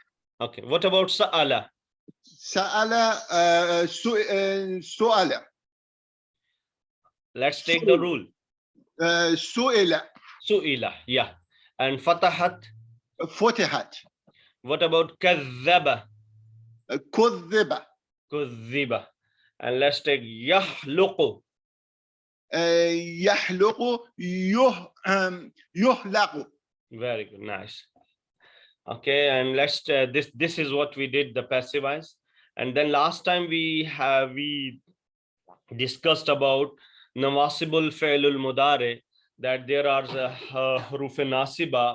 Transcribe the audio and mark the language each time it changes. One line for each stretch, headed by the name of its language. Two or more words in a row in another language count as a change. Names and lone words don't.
English: Okay. What about Sa'ala?
Arabic: سأل، سُئل.
English: Let's take the rule.
Arabic: Su'ila. Su'ila,
English: yeah. And Fatahat?
Arabic: Futihat.
English: What about Kazzaba?
Arabic: Kudhiba. Kudhiba.
English: And let's take Yahluqu.
Arabic: يخلق. يُخلق.
English: Very good, nice. Okay, and let's this is what we did, the passivize. And then last time we discussed about
Arabic: نواصب الفعل المضارع,
English: that there are
Arabic: حروف ناصبة.